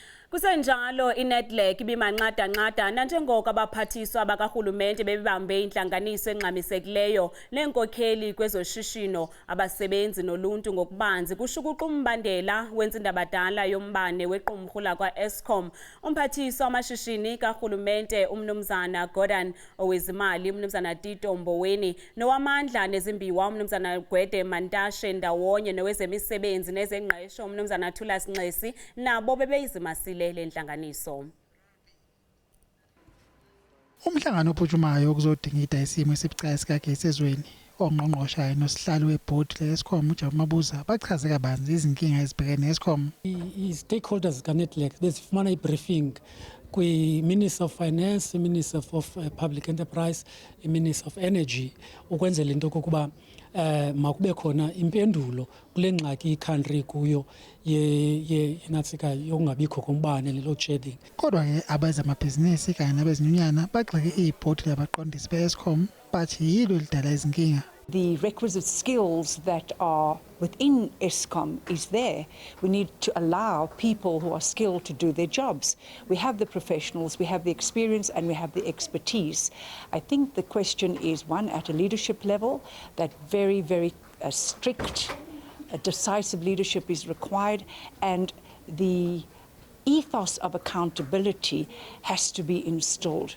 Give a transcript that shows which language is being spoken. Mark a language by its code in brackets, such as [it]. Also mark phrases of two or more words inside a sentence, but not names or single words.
[xh] Kusenjalo iNEDLAC ibimanxadanxada nanjengoko abaphathiswa bakarhulumente bebebambe intlanganiso engxamisekileyo neenkokheli kwezoshishino, abasebenzi noluntu ngokubanzi kushukuxwa umbandela wentsindabadala yombane wequmrhu lakwa Eskom. [zu] Umphathiswa wamashishini karhulumente uMnumzana Gordhan, owezimali uMnumzana Tito Mboweni, nowamandla nezimbiwa uMnumzana Gwede Mantashe ndawonye nowezemisebenzi nezengqesho uMnumzana Thulas Nxesi nabo bebeyizimasile lenhlanganiso. Umhlangano ophuthumayo ukuzodingida isimo esibucayi sikagesi ezweni, ongqongqoshe nosihlalo webhodi le-Eskom uJabumabuza bachaze kabanzi izinkinga ezibhekene ne-Eskom. [xh] I-stakeholders kaNEDLAC bezifumana i-briefing kwi- [en] Minister of Finance, Minister of Public Enterprise, Minister of Energy, [xh] ukwenzela into kokuba makube khona impendulo kule ngxaki i-country kuyo inatsika yokungabikho kombane le- [en] load shedding. [zu] Kodwa ke abezamabhizinisi kanye nabezinyunyana bagxeke ibhodi labaqondisi be-Eskom bathi yilo lidala izinkinga. [en] The requisite skills that are within Eskom is there. We need to allow people who are skilled to do their jobs. We have the professionals, we have the experience and we have the expertise. I think the question is, one, at a leadership level, that very strict, decisive leadership is required, and the ethos of accountability has to be installed.